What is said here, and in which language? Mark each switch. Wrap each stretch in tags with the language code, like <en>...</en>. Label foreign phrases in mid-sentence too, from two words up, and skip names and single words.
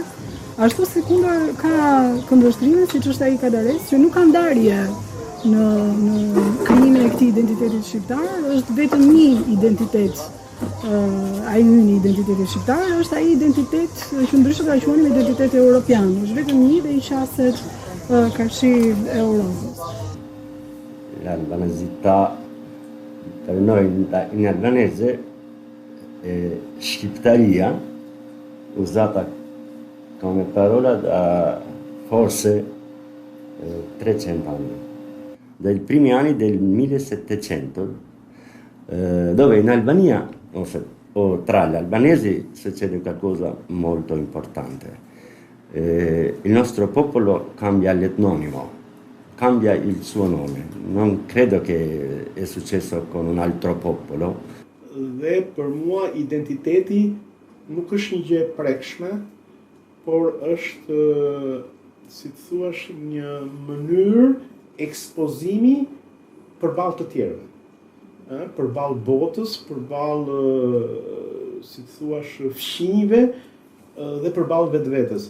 <sq>Ashtu si kundër ka këndvështrime, siç është ai Kadares, që nuk ka ndarje në krijimin e këtij identitetit shqiptar, është vetëm një identitet. Ai një identiteti shqiptar është ai identitet që ndryshe ka quajtur identitet europian, është vetëm një dhe i qaset karshi e Europës.</sq> <it>L'albanesità per noi in albanese Shqiptaria, usata come parola da forse 300 anni, dai primi anni del 1700, dove in Albania o tra gli albanesi succede qualcosa molto importante. Il nostro popolo cambia l'etnonimo, cambia il suo nome. Non credo che è successo con un altro popolo.</it> <sq>Dhe për mua identiteti nuk është një gjë e prekshme, por është, si të thuash, një mënyrë ekspozimi përballë të tjerëve. Përballë botës, përballë, si të thuash, fqinjve dhe përballë vetvetes.</sq>